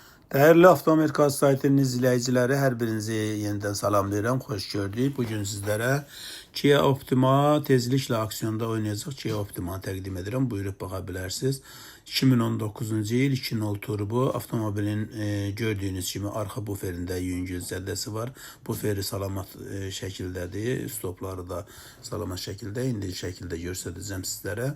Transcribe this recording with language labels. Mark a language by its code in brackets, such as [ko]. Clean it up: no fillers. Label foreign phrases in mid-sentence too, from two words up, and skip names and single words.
[tr] Değerli Avtoamerika saytının izleyicileri, her birinizi yeniden salamlayıram. Hoş gördük. Bugün sizlere [az] Kia Optima tezlikle aksiyonda oynayacaq Kia Optima təqdim edirəm. Buyurub baxa bilərsiniz. 2019-cu il 2.0 turbo avtomobilin gördüyünüz kimi arxa buferində yüngül zədəsi var. Buferi salamat şəkildədir. Stopları da salamat şəkildə, indi şəkildə göstərəcəm sizlərə.